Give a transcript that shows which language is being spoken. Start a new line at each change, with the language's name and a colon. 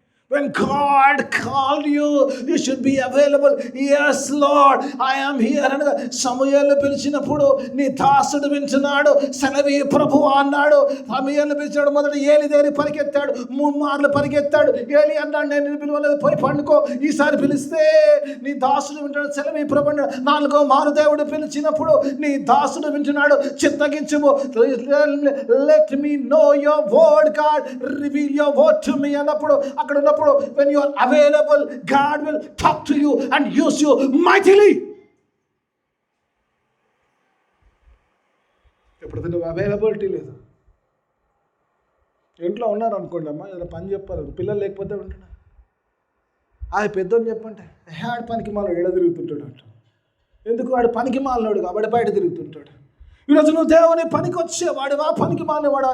English: When God called you, you should be available. Yes, Lord, I am here.
Telugu: అనగా సమూయేలు పిలిచినప్పుడు నీ దాసుడు వింటున్నాడు, సెలవి ప్రభువా అన్నాడు. సమూయేలు పిలిచాడు, మొదట ఏలి దేరి పరిగెత్తాడు, 3 మార్లు పరిగెత్తాడు. ఏలి అన్నాడు, నేను నిన్ను పిలవలేదు, పోయి పండుకో. ఈసారి పిలిస్తే నీ దాసుడు వింటాడు, సెలవి ప్రభు అన్నాడు. 4వ మారు దేవుడు పిలిచినప్పుడు నీ దాసుడు వింటున్నాడు, చిత్తగించుము.
English: Let me know your word, God, reveal your word to me
Telugu: అన్నప్పుడు అక్కడ ఉన్న ఉన్నప్పుడు
English: when you are available, God will talk to you and use you mightily.
Telugu: ఎప్పుడైతే నువ్వు అవైలబిలిటీ లేదు, ఇంట్లో ఉన్నారు అనుకోండి అమ్మా, ఏదైనా పని చెప్పాలి, పిల్లలు లేకపోతే ఉంటున్నా పెద్దోని చెప్పంటే ఆడు పనికి మాలోడు ఎడ తిరుగుతుంటాడు అంట. ఎందుకు? వాడు పనికి మాలినోడు కాబట్టి బయట తిరుగుతుంటాడు. ఈరోజు నువ్వు దేవుని పనికి వచ్చేవాడువా, పనికి మాలినవాడా?